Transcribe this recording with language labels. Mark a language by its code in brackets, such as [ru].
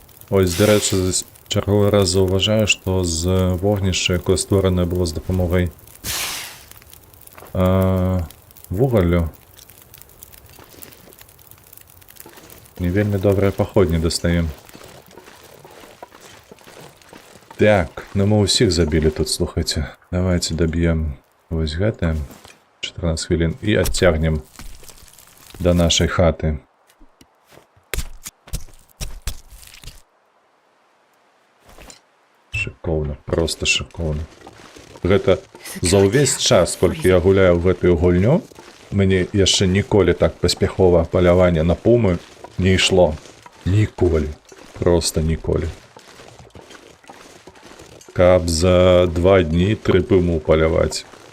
[uk] Ось, до речі, черговий раз зауважаю, що з вогнища, яке створене було з допомогою вуголю, не вельми добре походні достаємо. Так, ну [ru] мы [uk] усіх забили тут, слухайте. [ru] Давайте добьем ось [be] гэта. [uk] 14 хвилин. [ru] И оттягнем до нашей хаты. Шиковно, просто шиковно. [be] Гэта за ўвесь час, колькі я гуляю в гэтую гульню, мне яшчэ ніколі так паспяхова паляванне на пумы не ішло. Ніколі. Просто ніколі. Каб за 2 дні 3 пуму паляваць.